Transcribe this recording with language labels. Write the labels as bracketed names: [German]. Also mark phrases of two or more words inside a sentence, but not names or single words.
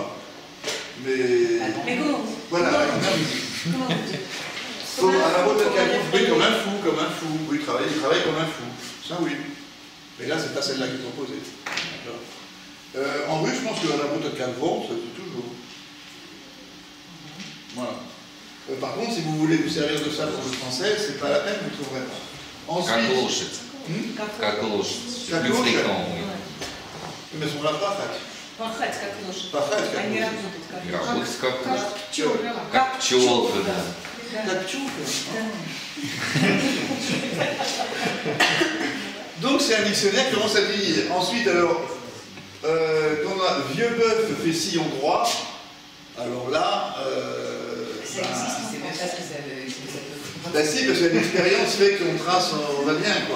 [French] Mais voilà, comme un fou, oui, travaille comme un fou, ça oui. Mais là, c'est pas celle-là qui est proposée. En russe, je pense que la route de Calvon, c'est toujours. Voilà. Par contre, si vous voulez vous servir de ça pour le français, c'est pas la peine, vous ne trouverez pas. Ensuite. [Russian] Как лошадь. [French] Plus fréquent, oui. Mais on l'a pas fait. [Russian] Пахать как лошадь. Пахать как Они лошадь. работают как Работать как пчелка. Как пчелка, да. Как пчелка. [French] Donc c'est un dictionnaire qui commence à dire. Ensuite, alors, quand on a vieux bœuf fait sillon droit, alors là. Ça existe, c'est même pas ce que ça veut. Ben si, parce que l'expérience fait qu'on trace, on va bien, quoi.